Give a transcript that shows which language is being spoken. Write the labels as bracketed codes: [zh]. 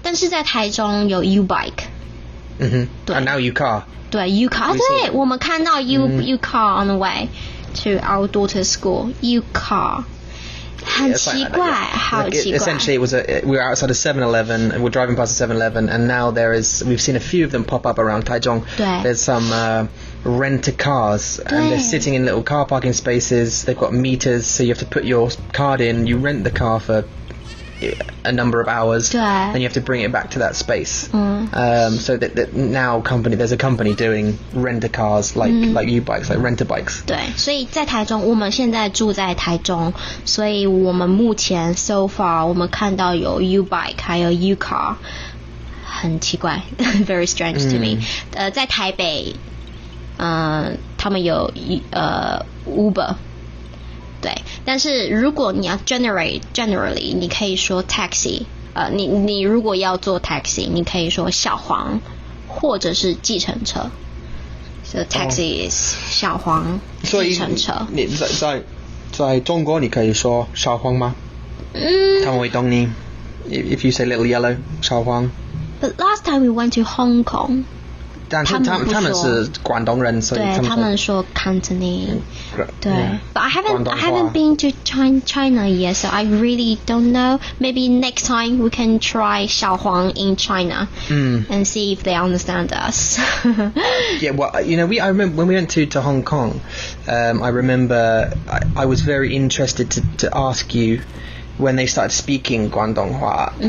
[zh] 但是在台中有 U-Bike。对 [en] And now U-Car. 对 U-Car， [zh] 对，我们看到 [en] U-Car on the way to our daughter's school. [zh] U-Car。 很奇怪，好奇怪。 [en] Essentially, we were outside a 7-Eleven and we're driving past a 7-Eleven, and now we've seen a few of them pop up around Taichung. [zh] 对 [en] There's some rent-a-cars, and they're sitting in little car parking spaces. They've got meters, so you have to put your card in. You rent the car for a number of hours, [zh] 对 [en] and you have to bring it back to that space. So that now there's a company doing rent-a-cars like U-Bikes, like rent-a-bikes. [zh] 对，所以在台中，我们现在住在台中，所以我们目前 [en] so far [zh] 我们看到有 U-Bike 还有 U-Car， 很奇怪 [en] very strange to me。 [zh] 在台北，他们有Uber。对，但是如果你要 generally 你可以说 taxi， 你如果要坐 taxi 你可以说小黄或者是计程车。 [en] So taxi is [zh] 小黄计程车。你在中国你可以说小黄吗？他们会懂你。 [en] If you say little yellow [zh] 小黄。 [en] But last time we went to Hong Kong， [zh] 但是他们是广东人，所以他们说 Cantonese。 [en] 对 But I haven't been to China yet, so I really don't know. Maybe next time we can try 小黄 in China and see if they understand us. Yeah, well, I remember when we went to Hong Kong, I remember I was very interested to ask you when they started speaking Guangdonghua.